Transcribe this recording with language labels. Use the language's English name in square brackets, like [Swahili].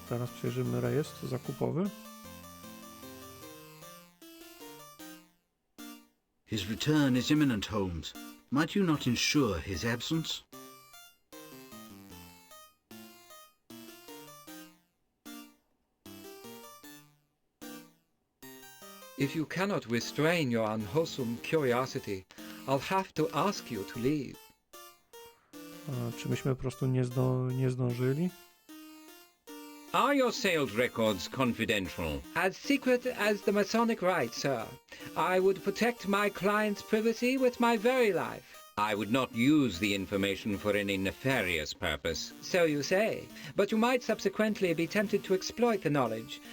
[Polish] Teraz przejrzymy rejestr zakupowy. [English] His return is imminent, Holmes. Might you not ensure his absence? If you cannot restrain your unwholesome curiosity, I'll have to ask you to leave. [Polish] Czy myśmy po prostu nie zdążyli? [English] Are your sales records confidential? As secret as the Masonic rite, sir. I would protect my client's privacy with my very life. I would not use the information for any nefarious purpose. So you say, but you might subsequently be tempted to exploit the knowledge.